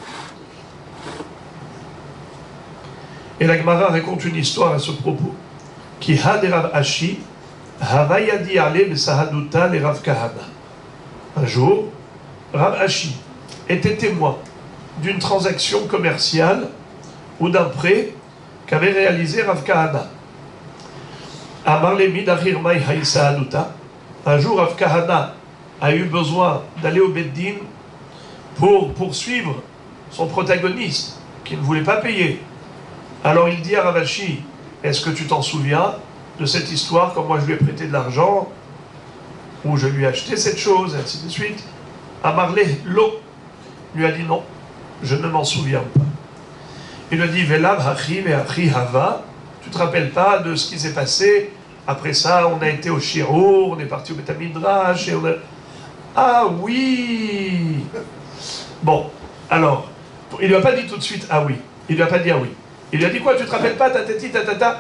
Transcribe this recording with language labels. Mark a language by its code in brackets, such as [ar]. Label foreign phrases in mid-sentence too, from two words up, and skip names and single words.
[fr] Et la Gemara raconte une histoire à ce propos. [arc] כי הא דרב אשי, הוה ידע ליה בסהדותא לרב כהנא. [fr] Un jour, Rav Ashi était témoin d'une transaction commerciale ou d'un prêt qu'avait réalisé Rav Kahana. [arc] אמר ליה מידכר מר הא סהדותא. [fr] Un jour, Rav Kahana a eu besoin d'aller au Beddin pour poursuivre son protagoniste, qui ne voulait pas payer. Alors il dit à Rav Ashi, est-ce que tu t'en souviens de cette histoire quand moi je lui ai prêté de l'argent, ou je lui ai acheté cette chose, et ainsi de suite. Amarlé, l'eau, lui a dit non, je ne m'en souviens pas. Il lui a dit, [arc] ולאו הכי והכי הוה, [fr] tu te rappelles pas de ce qui s'est passé? Après ça, on a été au Shirour, on est parti au [he] בית מדרש, [fr] et on a... Ah oui! Bon, alors, il lui a pas dit tout de suite ah oui. Il lui a pas dit ah oui. Il lui a dit quoi? Tu te rappelles pas? Tatati, tatata.